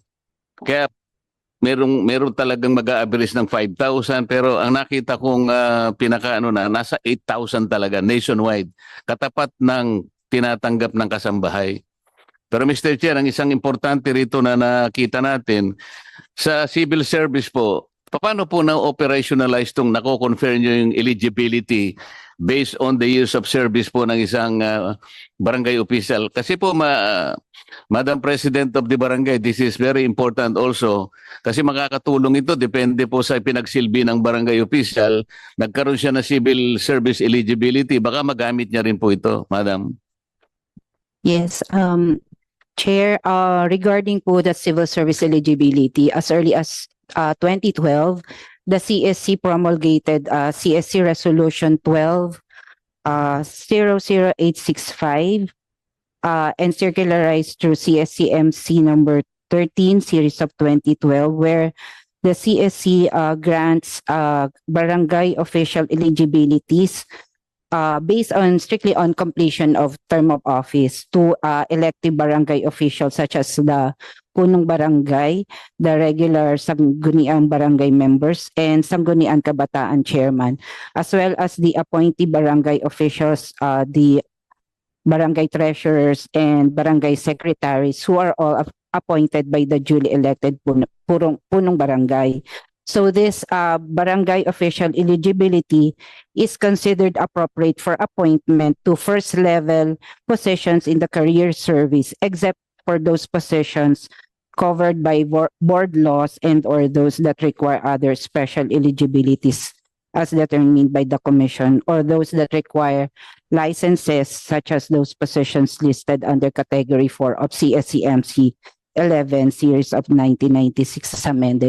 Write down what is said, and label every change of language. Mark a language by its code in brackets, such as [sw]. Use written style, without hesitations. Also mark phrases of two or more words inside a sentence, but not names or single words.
[tl] Kaya meron talagang mag-a-average ng 5,000, pero ang nakita kong nasa 8,000 talaga nationwide. Katapat ng tinatanggap ng kasambahay. Pero Mr. Chair, ang isang importante rito na nakita natin, sa [en] civil service [tl] po, paano po na-operationalize itong nako-confirm nyo yung eligibility [en] based on the years of service [tl] po ng isang barangay official? Kasi po, [en] Madam President of the Barangay, this is very important also. [tl] Kasi makakatulong ito, depende po sa pinagsilbi ng barangay official. Nagkaroon siya ng [en] civil service eligibility, [tl] baka magamit niya rin po ito, Madam. [en] Yes, Chair, regarding po the civil service eligibility, as early as 2012, the CSC promulgated CSC Resolution 12-00865 and circularized through CSCMC number 13 series of 2012, where the CSC grants barangay official eligibilities based strictly on completion of term of office to elective barangay officials such as the punong barangay, the regular sangguniang barangay members, and sangguniang kabataan chairman, as well as the appointee barangay officials, the barangay treasurers, and barangay secretaries, who are all appointed by the duly elected punong barangay. So this barangay official eligibility is considered appropriate for appointment to first level positions in the career service, except for those positions covered by board laws and or those that require other special eligibilities as determined by the commission, or those that require licenses such as those positions listed under category 4 of CSCMC 11 series of 1996 as amended.